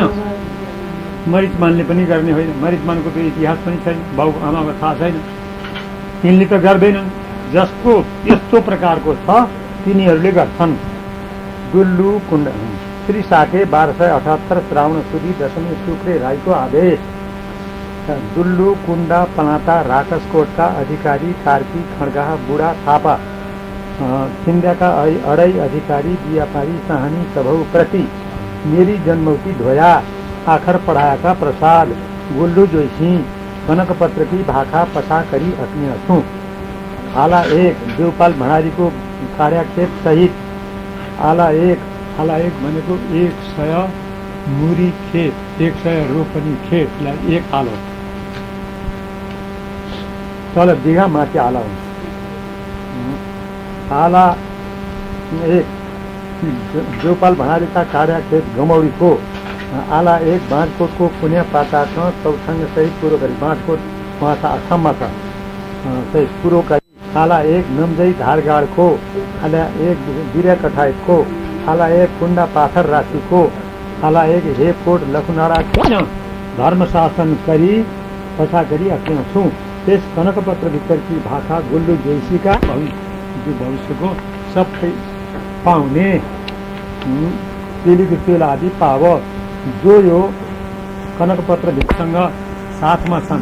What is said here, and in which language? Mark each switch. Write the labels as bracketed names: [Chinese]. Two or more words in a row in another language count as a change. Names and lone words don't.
[Nepali] मरिचमानले पनि गर्ने होइन, मरिचमानको त्यो इतिहास पनि छैन, बाउ आमाको थाहा छैन, तिनले त गर्दैनन्। जसको यस्तो प्रकारको छ तिनीहरूले गर्छन्। दुल्लु कुण्ड श्री साके 1278 श्रावण सुदी दशमी शुक्रे राईको आदेश। दुल्लु कुण्डा पलाता राकसकोटका अधिकारी कार्की खड्गाहा बुढा थापा छिन्द्याका अडै अधिकारी व्यापारी सहानी सभौ प्रति मेरी जन्मौती धोया आखर पढ़ाया प्रसाद गुल्लू जोशी कनक पत्र की भाखा पसा करी अपने अछू। आला 1 देवपाल भण्डारी को कार्याक्षेप सहित आला 1 भनेको 100 मुरी खेत, 100 रोपनी खेतलाई 1 आलो। तल बिघा माथि आला हुन्छ। आला 1 देवपाल भण्डारीका कार्याक्षेप गमौरीको आला 1 बाँधकोटको पुण्य पाताको चौथङ्ग सहित कुरो गरी बाँधकोट उहाँ असममा छ सहित कुरो गरी। आला 1 नम्जई धारगाडको, आला 1 बिर्या कठायतको, आला 1 कुण्डा पाथर राशीको, आला 1 हेकोट लखुनाडा धर्मशासन करी पछा गरी अपने छु। त्यस कनकपत्र भित्रकी भाषा गुल्लु जोशीका भविष्यको सबै पाउने तेलीको तेल आदि पाव। जो यो कनकपत्र भित्रसँग साथमा छन्।